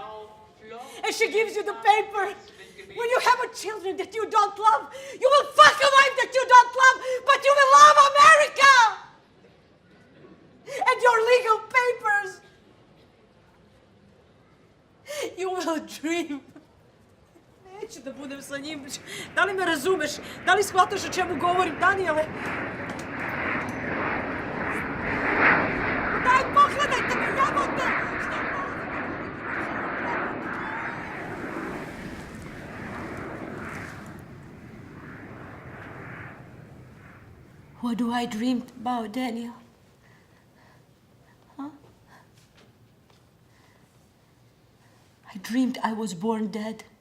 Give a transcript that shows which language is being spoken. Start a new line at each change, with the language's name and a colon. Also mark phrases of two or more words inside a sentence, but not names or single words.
English: And she gives you the paper. When you have a children that you don't love. You will fuck a wife that you don't love. But you will love America. And your legal papers. You will dream.
Serbian: Neću da budem sa njim. Da li me razumeš? Da li shvataš o čemu govorim, Daniele? Daj, pogledajte me, jebote!
English: What do I dream about, Daniel? Huh? I dreamed I was born dead.